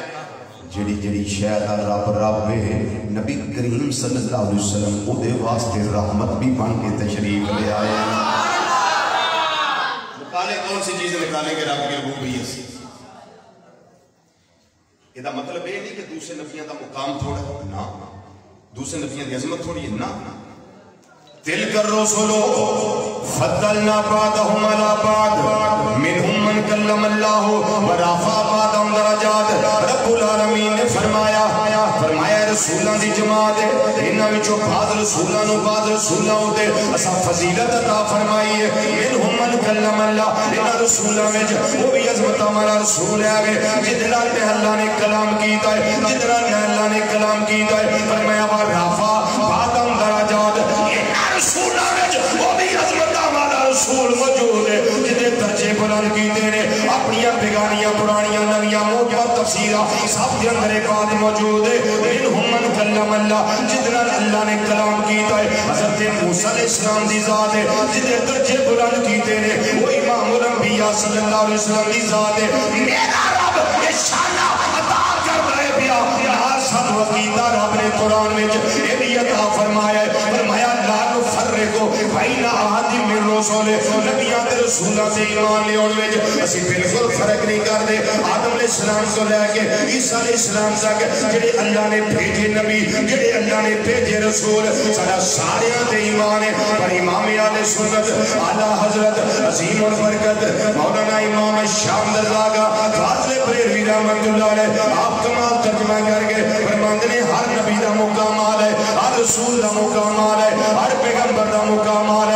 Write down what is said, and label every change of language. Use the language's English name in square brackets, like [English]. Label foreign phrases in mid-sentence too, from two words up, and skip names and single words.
[Punjabi] جڑی شے دا رب ہے نبی کریم [Arabic] صلی اللہ علیہ وسلم [Punjabi] او دے واسطے رحمت بھی بن کے تشریف لے آئے ہیں. [Urdu] نکالے کون سی چیز نکالیں گے رب کی ربوبیت سے؟ یہ مطلب یہ نہیں کہ دوسرے نبیوں کا مقام تھوڑا نہ, دوسرے نبیوں کی عظمت تھوڑی ہے نہ. [Arabic] تلک الرسل فضلنا بعضهم على بعض منهم من کلم اللہ ورفع بعضهم درجات. [Punjabi] رب العالمین نے فرمایا رسولاں دی جماعت ہے انہاں وچوں بعض رسولاں نو بعض رسولاں تے اساں فضیلت عطا فرمائی ہے. [Arabic] منهم من کلم اللہ, [Punjabi] انہاں رسولاں وچ وہ بھی عظمت والا رسول ہے جدنا اللہ نے کلام کیتا ہے, جدنا اللہ نے کلام کیتا ہے. فرمایا [Arabic] ورفع بعضهم درجات, [Punjabi] رسولہ میں وہ بھی عظمت والا رسول موجود ہے جنہیں درجے بلند کیتے ہیں. [Urdu] اپنی بیگانیاں پرانیاں نویاں موجود تفسیرہ سب کے اندر ایک بات موجود ہے. [Arabic] منہم من کلم اللہ, [Punjabi] جتنا اللہ نے کلام کیتا ہے. حضرت موسیٰ [Arabic] علیہ السلام [Punjabi] دی ذات ہے جنہیں درجے بلند کیتے ہیں. وہ امام الانبیاء [Arabic] صلی اللہ علیہ وسلم [Punjabi] دی ذات ہے. [Urdu] میرا رب یہ شانہ عطا کر رہے پیا ہر سب وقیدہ رب نے قرآن میں یہ بھی عطا فرمایا ہے. [Punjabi] فرمایا [Arabic] فرقو بین احد من رسول, [Punjabi] نبیوں تے رسولاں تے ایمان لے اور وچ اسی بالکل فرق نہیں کردے. آدم [Arabic] علیہ السلام [Punjabi] تو لے کے عیسیٰ [Arabic] علیہ السلام [Punjabi] تک جڑے اللہ نے بھیجے نبی, جڑے اللہ نے بھیجے رسول, سارا سارے تے ایمان ہے. پر امام اہل سنت اعلی حضرت عظیم البرکت مولانا امام شام درزاگا فاضل بریلوی [Arabic] رحمۃ اللہ علیہ [Punjabi] آپ کمال ترجمہ کر کے فرماندے نے ہر نبی دا مقام ہے, ہر رسول دا مقام ہے, ہر پیغمبر دا مقام ہے.